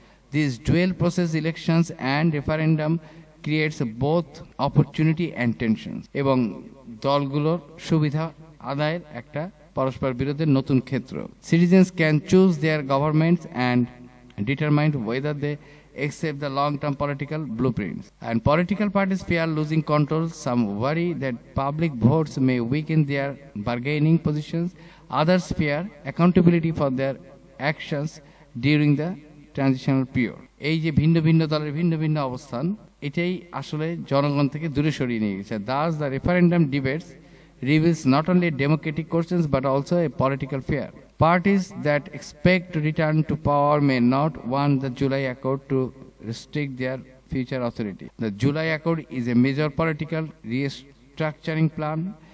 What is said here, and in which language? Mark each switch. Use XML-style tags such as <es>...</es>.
<en>These dual process elections and referendum creates both opportunity and tensions,</en> <bn>এবং দলগুলোর সুবিধা আদায়ের একটা পরস্পর বিরোধের নতুন ক্ষেত্র।</bn> <en>Citizens can choose their governments and determine whether they except the long-term political blueprints. And political parties fear losing control. Some worry that public votes may weaken their bargaining positions. Others fear accountability for their actions during the transitional period.</en> <bn>এই যে ভিন্ন ভিন্ন দলের ভিন্ন ভিন্ন অবস্থান, এটাই আসলে জনগণ থেকে দূরে সরিয়ে নিয়ে গেছে।</bn> <en>Thus, the referendum debates reveals not only democratic questions but also a political fear. Parties that expect to return to power may not want the July Accord to restrict their future authority. The July Accord is a major political restructuring plan.</en>